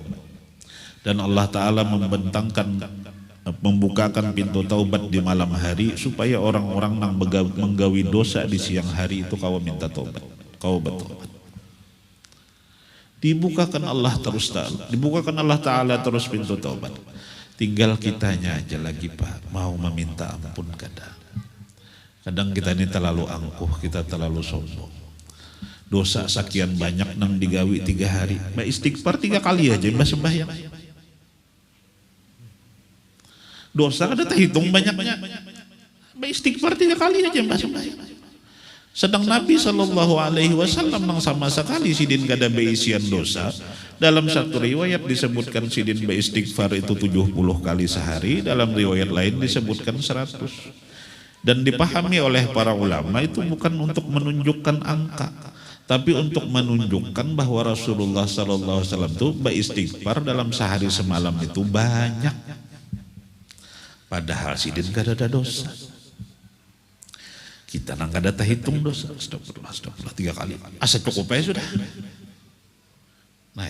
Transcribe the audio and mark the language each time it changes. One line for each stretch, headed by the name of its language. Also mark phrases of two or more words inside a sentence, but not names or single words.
Indonesian: Dan Allah Ta'ala membukakan pintu taubat di malam hari supaya orang-orang yang menggawi dosa di siang hari itu kau minta taubat, kau bertobat. Dibukakan Allah Ta'ala terus pintu taubat. Tinggal kitanya aja lagi Pak mau meminta ampun kadang kita ini terlalu angkuh, kita terlalu sombong.
Banjar: Dosa sekian banyak nang digawi 3 hari, mbak istighfar 3 kali aja mbak sembahyang.
Indonesian: Dosa kada terhitung banyaknya.
Banjar: Istighfar 3 kali aja mbak sembahyang. Sedang Nabi SAW nang sama sekali sidin kada beisian dosa.
Indonesian: Dalam satu riwayat disebutkan sidin beristighfar itu 70 kali sehari, dalam riwayat lain disebutkan 100. Dan dipahami oleh para ulama itu bukan untuk menunjukkan angka, tapi untuk menunjukkan bahwa Rasulullah SAW itu beristighfar dalam sehari semalam itu banyak.
Banjar: Padahal sidin kada ada dosa. Kita nang kada terhitung dosa. Astagfirullah 3 kali. Asa cukup aja sudah.